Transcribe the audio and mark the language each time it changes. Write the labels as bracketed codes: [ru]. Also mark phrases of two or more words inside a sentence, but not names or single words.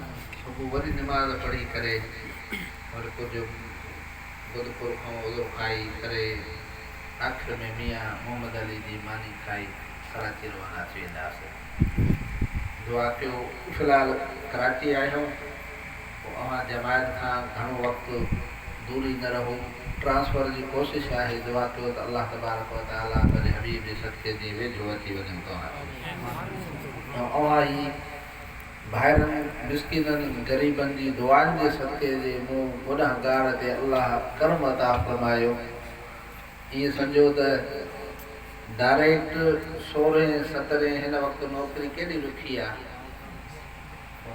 [sd] सुबुह वरी निमाज़ पढ़ी करे वरी कुझु गुदपुर खां उज़ुर खाई करे आख़िर में मियां मोहम्मद अली जी मानी खाई कराची रवाना थी वेंदासीं। दुआ कयो फ़िलहाल कराची आहियूं, पोइ अव्हां जमायत खां घणो वक़्तु दूरी न रहो। ट्रांसफ़र जी कोशिशि आहे। दुआ कयो त [ar] الله تبارك وتعالى [sd] पंहिंजे हबीब जे सदके जी वेझो अची वञूं तव्हां। अव्हां ई भाइरनि मिस्किननि ग़रीबनि जी दुआनि जे सदके जे मूं गुनहगार ते अल्लाह करम अता फ़रमायो। ईअं सम्झो त डायरेक्ट 16 17 हिन वक़्तु नौकिरी केॾी ॾुखी आहे।